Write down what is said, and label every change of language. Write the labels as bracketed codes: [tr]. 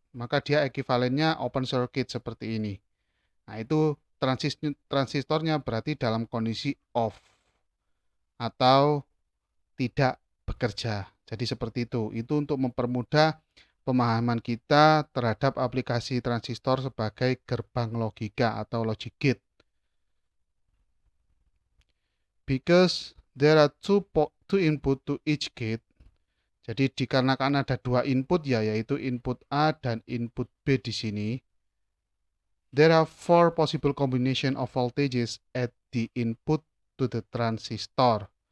[id] maka dia ekivalennya open circuit seperti ini. Nah, itu transistornya berarti dalam kondisi off atau tidak bekerja. Jadi seperti itu. Itu untuk mempermudah pemahaman kita terhadap aplikasi transistor sebagai gerbang logika atau logic gate. [en] Because there are two input to each gate. [id] Jadi dikarenakan ada dua input ya, yaitu input A dan input B di sini. [en] There are four possible combination of voltages at the input to the transistor.